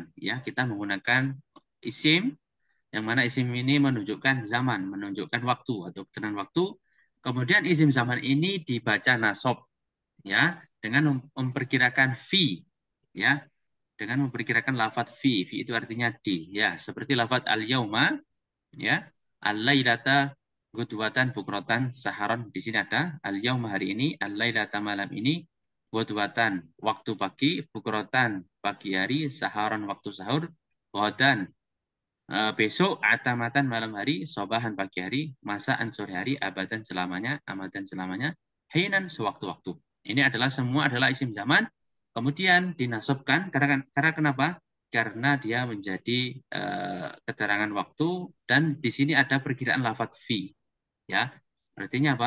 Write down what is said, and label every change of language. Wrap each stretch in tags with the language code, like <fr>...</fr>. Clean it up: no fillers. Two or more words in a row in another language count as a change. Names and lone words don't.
<id>Ya, kita menggunakan isim yang mana isim ini menunjukkan zaman, menunjukkan waktu atau keterangan waktu. Kemudian isim zaman ini dibaca nasab, ya, dengan memperkirakan fi, ya, dengan memperkirakan lafadz fi. Fi itu artinya di, ya, seperti lafadz al-yauma, ya,</id> <ar>الليلة غدوة بكرة سحرا.</ar> <id>Di sini ada al-yauma hari ini, al-lailata malam ini, gudwatan waktu pagi, bukrotan pagi hari, saharon waktu sahur, godan besok, atamatan malam hari, sobahan pagi hari, masaan sore hari, abadan selamanya, amadan selamanya, hinan sewaktu-waktu. Ini adalah semua adalah isim zaman. Kemudian dinasabkan karena kenapa? Karena dia menjadi keterangan waktu dan di sini ada perkiraan lafadz fi. Ya, artinya apa?</id>